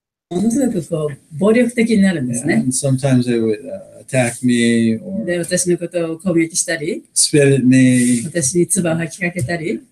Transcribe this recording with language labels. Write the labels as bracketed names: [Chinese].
[Japanese] ものすごくこう暴力的になるんですね。 [English] And sometimes they would attack me で、 or [Japanese] 私のことを攻撃したり、 [English] spit at me. [Japanese] 私に唾を吐きかけたり。